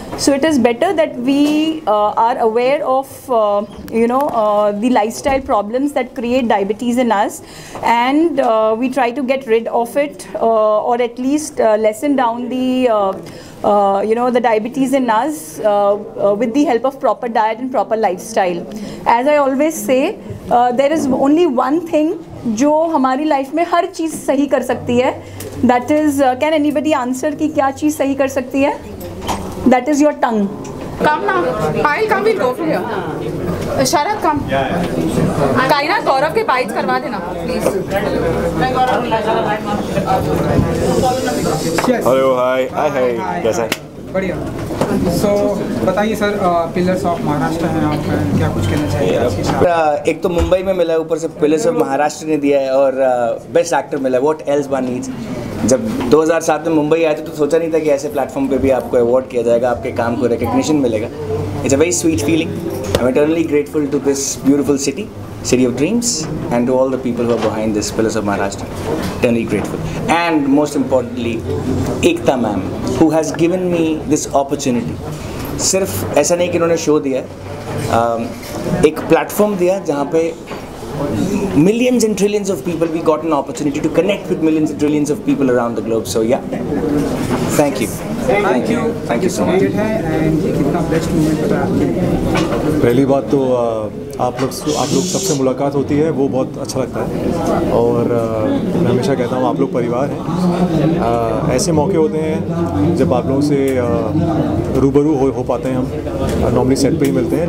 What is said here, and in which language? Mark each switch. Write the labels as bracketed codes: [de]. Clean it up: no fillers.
[en] So it is better that we are aware of the lifestyle problems that create diabetes in us, and we try to get rid of it or at least lessen down the diabetes in us with the help of proper diet and proper lifestyle. As I always say, there is only one thing [hi] जो हमारी life में हर चीज़ सही कर सकती है. [en] That is, can anybody answer [hi] कि क्या चीज़ सही कर सकती है? [en] That is your tongue. Come now. I'll come. We'll go from here. Sharat, come. [hi] Kaina, Gaurav के bites करवा देना, please. हेलो, हाय, कैसा है? बढ़िया। सो बताइए सर, पिलर्स ऑफ महाराष्ट्र हैं, आप क्या कुछ कहना चाहिए आज की शाम? एक तो मुंबई में मिला है, ऊपर से पिलर्स ऑफ महाराष्ट्र ने दिया है और बेस्ट एक्टर मिला है। [en] What else one needs. [hi] जब 2007 में मुंबई आए थे तो सोचा नहीं था कि ऐसे प्लेटफॉर्म पे भी आपको अवार्ड किया जाएगा, आपके काम को रिकग्निशन मिलेगा। [en] It's a very sweet feeling. I am eternally grateful to this beautiful city, city of dreams, and to all the people who are behind this Pillars of Maharashtra. Eternally grateful. And most importantly, Ekta ma'am, who has given me this opportunity. [hi] सिर्फ ऐसा नहीं कि इन्होंने show दिया, एक platform दिया जहाँ पे [en] millions and trillions of people, we got an opportunity to connect with millions and trillions of people around the globe. So yeah, thank you. Thank you so much. [hi] पहली बात तो आप लोग सबसे मुलाकात होती है, वो बहुत अच्छा लगता है और मैं हमेशा कहता हूँ आप लोग परिवार हैं। ऐसे मौके होते हैं जब आप लोगों से रूबरू हो पाते हैं, हम नॉर्मली सेट पे ही मिलते हैं।